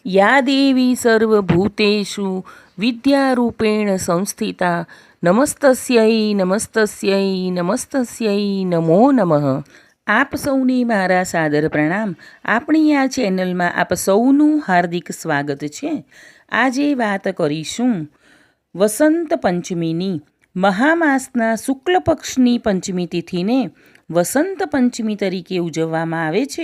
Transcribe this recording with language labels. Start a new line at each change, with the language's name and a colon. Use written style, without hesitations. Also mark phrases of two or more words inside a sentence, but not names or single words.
Sanskrit: या देवी सर्वभूतेषु विद्यारूपेण संस्थिता नमस्तस्यै नमस्तस्यै नमस्तस्यै नमो नमः।
Gujarati: આપ સૌને મારા સાદર પ્રણામ। આપણી આ ચેનલમાં આપ સૌનું હાર્દિક સ્વાગત છે। આજે વાત કરીશું વસંત પંચમીની। મહામાસના શુક્લ પક્ષની પંચમી તિથિને વસંત પંચમી તરીકે ઉજવવામાં આવે છે।